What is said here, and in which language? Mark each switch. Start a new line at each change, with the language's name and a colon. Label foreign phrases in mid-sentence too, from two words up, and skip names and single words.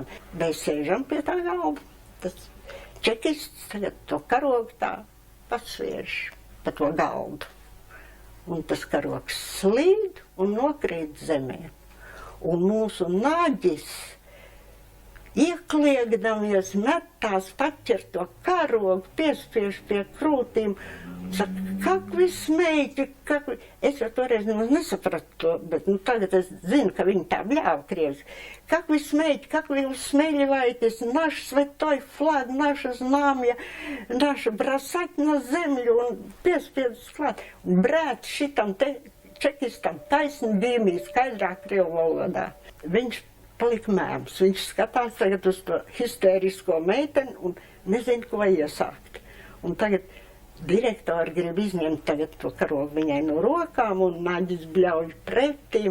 Latvian: Mēs sēžam pie tā galda, tas čekists tagad to karogu tā pasvierš pa to galdu. Un tas karogs slīd un nokrīt zemē. Un mūsu Naģis, iekliegdamies, metās paķer to karogu, piespiež pie krūtīm, saka,
Russian: как вы смеете, как вы...
Latvian: Es jau toreiz nesapratu to, bet tagad es zinu, ka viņi tā bļāva krieviski.
Russian: Как вы смеете, как вы усмеливаетесь наш святой флаг, наше знамя, наше бросать на землю
Latvian: un piespiedis klāt. Un brēt šitam te čekistam taisni dīmī skaidrā krievu valodā. Viņš palika mēms, viņš skatās tagad uz to histērisko meiteni un nezin, ko iesākt. Un tagad direktori grib izņemt tagad to karogu viņai no rokām, un Naģis bļauj pretīm.